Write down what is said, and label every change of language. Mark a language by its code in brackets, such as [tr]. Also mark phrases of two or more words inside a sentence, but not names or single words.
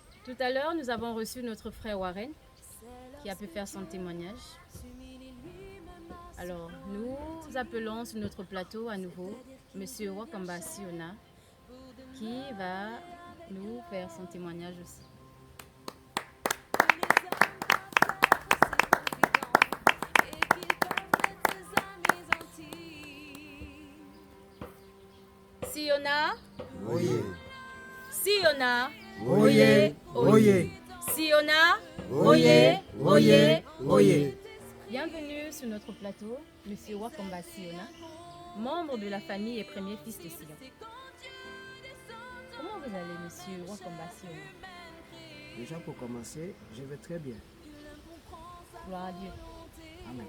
[fr] Tout à l'heure, nous avons reçu notre frère Warren qui a pu faire son témoignage. Alors, nous appelons sur notre plateau à nouveau Monsieur Wakamba Siona qui va nous faire son témoignage aussi. Siona. Oye. Siona. Oye. Oye. Siona. Oye. Oye. Oye. Bienvenue sur notre plateau, Monsieur Wakamba Siona, membre de la famille et premier fils de Sion. Comment vous allez, Monsieur Wakamba Siona? Déjà pour commencer, je vais très bien. Gloire à Dieu. Amen.